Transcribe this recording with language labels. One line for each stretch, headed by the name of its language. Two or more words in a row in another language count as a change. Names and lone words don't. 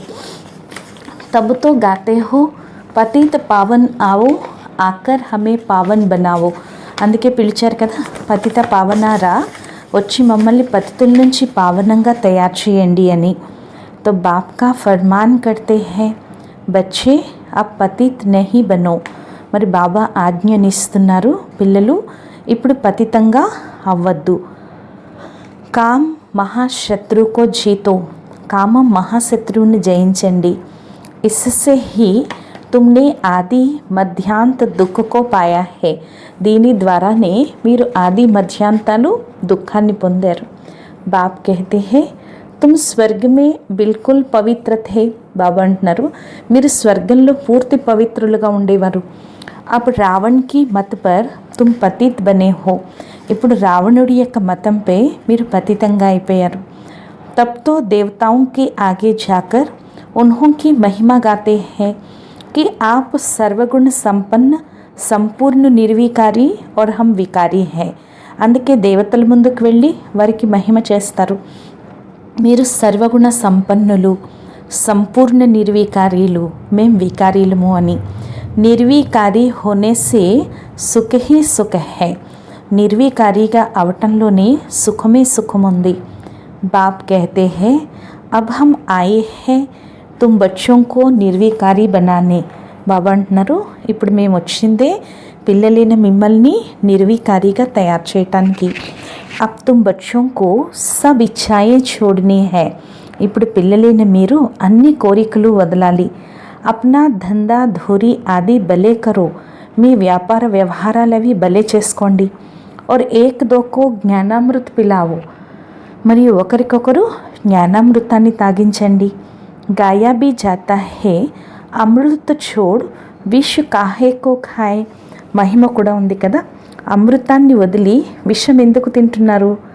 Hindi: तब तो गाते हो पतित पावन आओ आकर हमें पावन बनाओ.
Telugu: అందుకే పిలిచారు కదా, పతిత పావనారా, వచ్చి మమ్మల్ని పతితుల నుంచి పావనంగా తయారు చేయండి అని.
Hindi: तो बाप का फरमान करते हैं, बच्चे अब पतित नहीं बनो.
Telugu: మరి బాబా ఆజ్ఞనిస్తున్నారు, పిల్లలు ఇప్పుడు పతితంగా అవ్వద్దు.
Hindi: काम महाशत्रु को जीतो,
Telugu: కామం మహాశత్రువుని జయించండి.
Hindi: इससे ही तुमने आदि मध्यांत दुःख को पाया है.
Telugu: దీని ద్వారానే మీరు ఆది మధ్యాంతాలు దుఃఖాన్ని పొందారు.
Hindi: బాప్ कहते हैं तुम स्वर्ग में बिल्कुल पवित्र थे
Telugu: బాబా అంటున్నారు మీరు స్వర్గంలో పూర్తి పవిత్రులుగా ఉండేవారు.
Hindi: అప్పుడు रावण की मत पर तुम पतित बने हो,
Telugu: ఇప్పుడు రావణుడి యొక్క మతంపై మీరు పతితంగా అయిపోయారు.
Hindi: तब तो देवताओं के आगे जाकर उन्हों की महिमा गाते हैं कि आप सर्वगुण संपन्न सम्पूर्ण निर्विकारी और हम వికారి हैं.
Telugu: అందుకే దేవతల ముందుకు వెళ్ళి వారికి మహిమ చేస్తారు. మీరు సర్వగుణ సంపన్నులు, సంపూర్ణ నిర్వికారీలు, మేం వికారీలము అని.
Hindi: निर्विकारी होने से सुख ही सुख है,
Telugu: నిర్వికారిగా అవటంలోనే సుఖమే సుఖం ఉంది.
Hindi: बाप कहते हैं अब हम आए हैं तुम बच्चों को निर्विकारी बनाने.
Telugu: బాబా అంటున్నారు ఇప్పుడు మేము వచ్చిందే పిల్లలైన మిమ్మల్ని నిర్వికారిగా తయారు చేయటానికి.
Hindi: अब तुम बच्चों को सब इच्छाएं छोड़नी है,
Telugu: ఇప్పుడు పిల్లలైన మీరు అన్ని కోరికలు వదలాలి.
Hindi: अपना धंधा धोरी आदि भले करो,
Telugu: మీ వ్యాపార వ్యవహారాలవి భలే చేసుకోండి.
Hindi: और एक दो को ज्ञानामृत पिलाओ,
Telugu: మరియు ఒకరికొకరు జ్ఞానామృతాన్ని తాగించండి.
Hindi: गाया भी जाता है अमृत छोड़ विष काहे को खाय,
Telugu: మహిమ కూడా ఉంది కదా, అమృతాన్ని వదిలి విషం ఎందుకు తింటున్నారు.